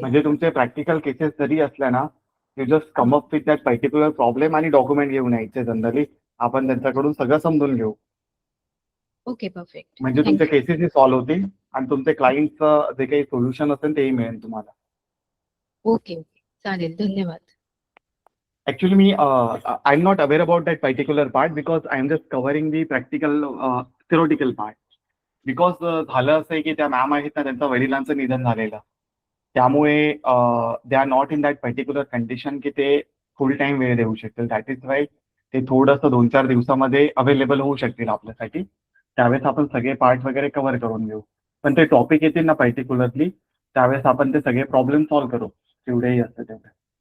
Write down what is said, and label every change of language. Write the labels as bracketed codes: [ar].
[mr] म्हणजे तुमचे practical cases जरी असल्या ना, [en] you just come up with that particular problem [mr] आणि डॉक्युमेंट घेऊन यायचे. जनरली आपण त्यांच्याकडून सगळं समजून घेऊ, ओके, परफेक्ट. म्हणजे तुमचे थँक्यू. केसेसही सॉल्व्ह होतील आणि तुमचे क्लायंटचं जे काही सोल्युशन असेल तेही मिळेल तुम्हाला. ओके ओके, चालेल, धन्यवाद. [en] Actually, me, I'm not aware about that particular part because I'm just covering the practical, theoretical part. [mr] Because झालं असं आहे की त्या मॅम आहेत ना, त्यांचं वडिलांचं निधन झालेलं, त्यामुळे [en] they are not in that particular condition [mr] की ते फुल टाइम वेळ देऊ शकतील. [en] that is why [mr] ते थोडंसं 2-4 दिवसामध्ये अवेलेबल होऊ शकतील आपल्यासाठी. त्यावेळेस आपण सगळे पार्ट वगैरे कव्हर करून घेऊ. पण ते टॉपिक येतील ना पर्टिक्युलरली, त्यावेळेस आपण ते सगळे प्रॉब्लेम सॉल्व्ह करू, जेवढेही असतं तेवढे.